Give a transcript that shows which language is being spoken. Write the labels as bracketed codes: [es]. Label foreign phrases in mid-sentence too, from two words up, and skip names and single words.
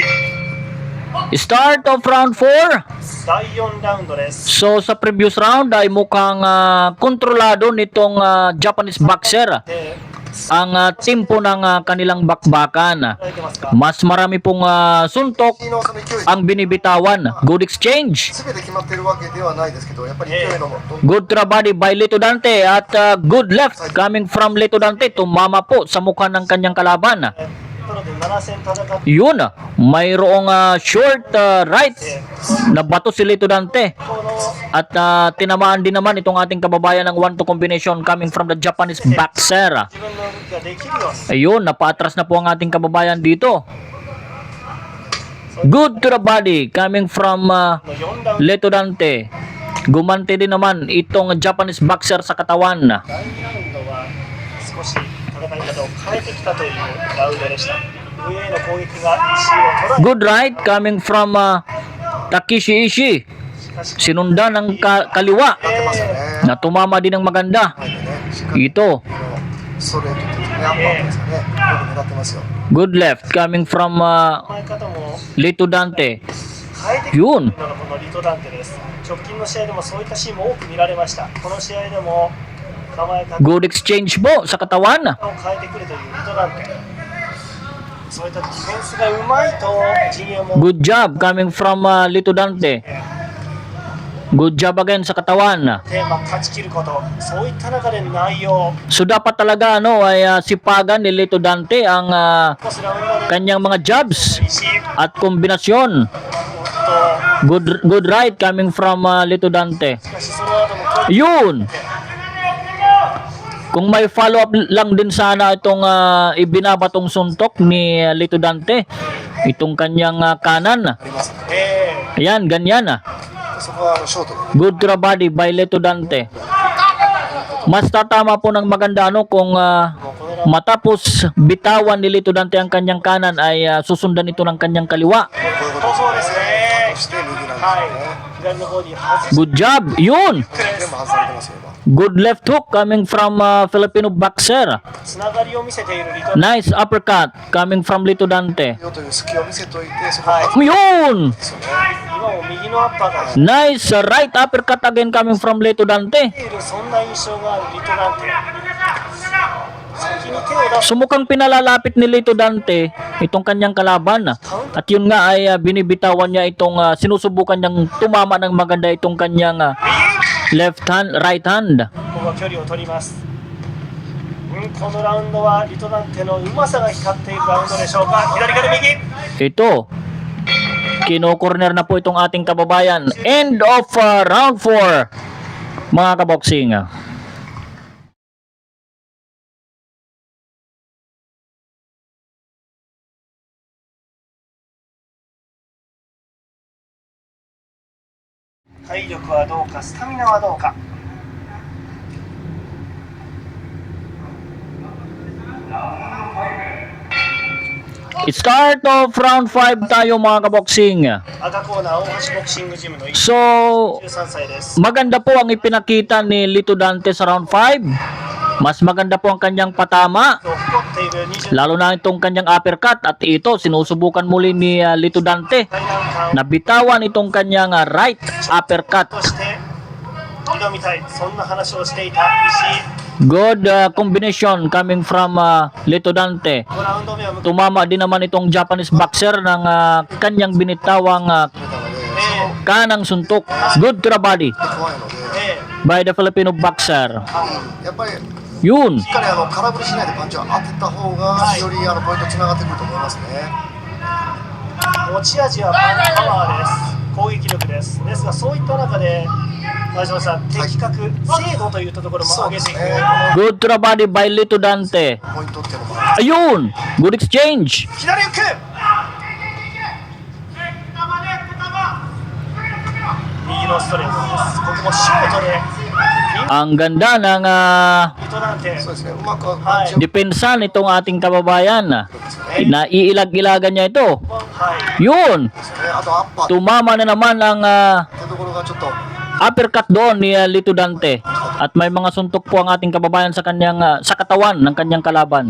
[en] Start of round 4. [ja] 第4ラウンドです。 [tl] So sa [en] previous round [tl] ay mukhang kontrolado nitong [en] Japanese boxer [ja] で、 [tl] ang tempo ng kanilang bakbakan. [ja] 捉えてますか。 [tl] Mas marami pong suntok [ja] 昨日その勢い [tl] ang binibitawan. [en] Good exchange. [ja] 全て決まってるわけではないですけど、やっぱり勢いのどんどん [en] Good trabody by Lito Dante at good left coming from Lito Dante. [tl] Tumama po sa mukha ng kanyang kalaban. [ja] プロで7戦戦って、 [tl] Yun, mayroong [en] short right [tl] na bato si Lito Dante. [ja] この [tl] At tinamaan din naman itong ating kababayan ng [en] 1-2 combination coming from the Japanese boxer. [ja] 自分の動きができるように、 [tl] Ayun, napaatras na po ang ating kababayan dito. [en] Good to the body coming from [ja] 4 ラウンド、 [en] Lito Dante. [tl] Gumante din naman itong [en] Japanese boxer [tl] sa katawan. [ja] 第2ラウンドは少し戦い方を変えてきたというラウンドでした。上への攻撃が石井を捉え、 [en] Good right coming from Takeshi Ishii. [ja] しかし、 [tl] Sinundan ng kaliwa [ja] なってましたね。 [tl] na tumama din ng maganda. [ja] はいでね、しっかり [tl] Ito, [ja] ストレートっていうんですかね、アッパーですかね、よく狙ってますよ。 [en] good left coming from [ja] 構え方も [en] Lito Dante. [ja] 変えてきている [tl] Yun. [ja] のがこのリトダンテです。直近の試合でもそういったシーンも多く見られました。この試合でも構え方を [en] Good exchange [tl] po sa katawan. [ja] 変えてくるというリトダンテ。そういったディフェンスがうまいと陣営も [en] Good job coming from Lito Dante. Good job again [tl] sa katawan. [ja] テーマ勝ち切ること、そういった中で内容、 [tl] So dapat talaga ay sipagan ni Lito Dante ang [ja] 少しラウンドで [tl] kanyang mga jabs [ja] 石井 [tl] at kombinasyon. [ja] と、 [en] Good right coming from Lito Dante. [ja] しかしその後の攻撃 [tl] Yun. Kung may [en] follow up [tl] lang din sana itong ibinabatong suntok ni Lito Dante, itong kanyang kanan. [ja] ありますね。 [tl] Ayan, ganyan. [ja] そこはショートで。 [en] Good to the body by Lito Dante. [tl] Mas tatama po ng maganda kung [ja] もうこのラウン [tl] matapos bitawan ni Lito Dante ang kanyang kanan ay susundan ito ng kanyang kaliwa. [ja] こういうこドそうですねと。して右なんですよね。はい、左のボディ外して [en] Good job. Yun. [ja] 全部外されてますよ、今。 [en] Good left hook coming from Filipino boxer. [ja] つながりを見せているリト [en] Nice uppercut coming from Lito Dante. [ja] よという隙を見せといて、そこをはい外すん [tl] Yun. [ja] ですよね。今も右のアッパーが [en] Nice right uppercut again coming from Lito Dante. [ja] いる、そんな印象があるリトダンテ。先に手を出す [tl] Sumukang pinalalapit ni Lito Dante itong kanyang kalaban. At yun nga ay binibitawan niya itong sinusubukan niyang tumama ng maganda itong kanyang [en] left hand, right hand. [ja] ここは距離を取ります。このラウンドはリトダンテのうまさが光っているラウンドでしょうか。左から右。 [tl] Ito, kino-corner na po itong ating kababayan. [en] End of round 4, [tl] mga kaboksing. [ja] Tiger 体力はどうか、スタミナはどうか。 [en] Start of round 5 [tl] tayo mga kaboksing. [ja] 赤コーナー大橋ボクシングジムの [tl] So, [ja] 13歳です。 [tl] maganda po ang ipinakita ni Lito Dante sa round 5. Mas maganda po ang kanyang patama, [ja] 今日誇っている20 [tl] lalo na itong kanyang uppercut. At ito, sinusubukan muli ni Lito Dante. [ja] 代ラウンカー [tl] Nabitawan itong kanyang [en] right uppercut. [ja] として挑みたい、そんな話をしていた石井。 [en] Good combination coming from Lito Dante. [ja] 5 ラウンド目は向こう [tl] Tumama din naman itong [en] Japanese boxer [tl] ng kanyang binitawang [ja] 決めたので、 [tl] kanang suntok. [en] Good to the body [ja] 怖いので、え [en] by the Filipino boxer. [ja] やっぱりし [tl] Yun. [ja] っかり空振りしないでパンチを当てた方がよりポイントつながってくると思いますね。持ち味はパワーです、攻撃力です。ですが、そういった中で、川島さん、的確、精度といったところも上げていく、 [en] Good to the body by Lito Dante. [ja] ポイントっていうのもあります。 [en] Ayun. Good exchange. [ja] 左打く、右のストレートです。ここもショートで、 [tl] Ang ganda ng [ja] リトなんて、そうですね、うまくパンチを [tl] depensa nitong ating kababayan. Naiilag-ilagan niya ito. [ja] はい、 [tl] Yun. [ja] あとアッパーっ [tl] Tumama na naman ang [ja] てところがちょっと [tl] uppercut doon ni Lito Dante. At may mga suntok po ang ating kababayan sa kanyang sa katawan ng kanyang kalaban.